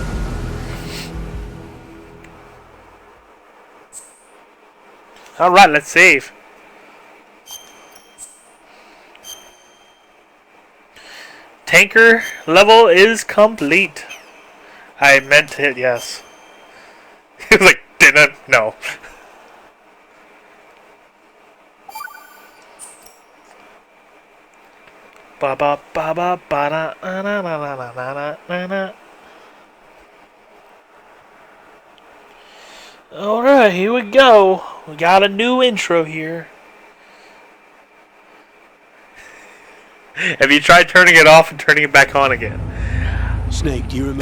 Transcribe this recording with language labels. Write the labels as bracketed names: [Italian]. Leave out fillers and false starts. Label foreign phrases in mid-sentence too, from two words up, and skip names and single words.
[English] Alright, let's save. Tanker level is complete. I meant to hit yes. He was like, didn't? No. Ba ba ba ba ba na na na na na na na na. Alright, here we go. We got a new intro here. Have you tried turning it off and turning it back on again? Snake, do you remember?